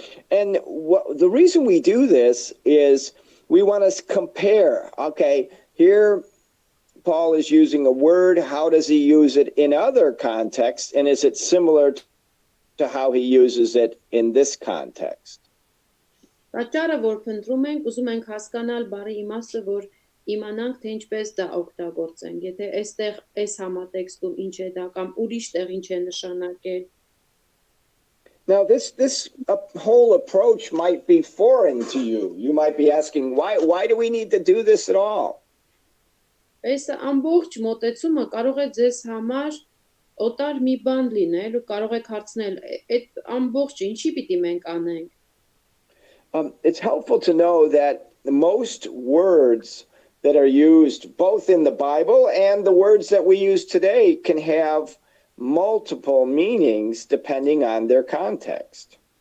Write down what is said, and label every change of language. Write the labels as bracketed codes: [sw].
[en] And the reason we do this is we want to compare. Okay, here Paul is using a word. How does he use it in other contexts? And is it similar to how he uses it in this context? [hy] Պատճառը, որ փնտրում ենք, ուզում ենք հասկանալ բառի իմաստը, որ իմանանք, թե ինչպես դա օգտագործենք։ Եթե այստեղ այս համատեքստում ինչ է դա կամ ուրիշ տեղ ինչ է նշանակել. [en] Now, this whole approach might be foreign to you. You might be asking, why do we need to do this at all? [hy] Այս ամբողջ մոտեցումը կարող է ձեզ համար օտար մի բան լինել ու կարող եք հարցնել, այդ ամբողջը ինչի պիտի մենք անենք? [en] It's helpful to know that most words that are used both in the Bible and the words that we use today can have multiple meanings depending on their context.